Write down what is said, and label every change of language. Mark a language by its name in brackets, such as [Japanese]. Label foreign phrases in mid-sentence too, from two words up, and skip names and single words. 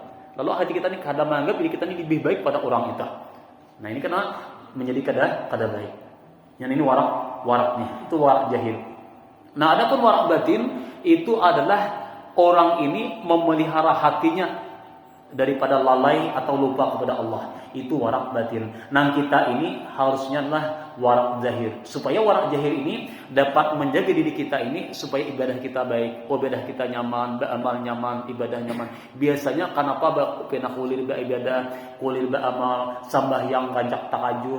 [Indonesian] Lalu hati kita ini kadang menganggap diri kita ini lebih baik pada orang itu. [Banjar] Nah, ini karena menjadi kada baik. Yang ini warak nih, itu warak jahil. [Indonesian] Nah, adapun warak batin itu adalah orang ini memelihara hatinya daripada lalai atau lupa kepada Allah. Itu warak batin. Nah kita ini harusnya lah warak zahir. [Banjar] Supaya warak zahir ini dapat menjaga diri kita ini supaya ibadah kita baik, ibadah kita nyaman, beramal nyaman, ibadah nyaman. Biasanya kenapa pernah kulir beribadah, kulir beramal, sambahyang kancak tahajud.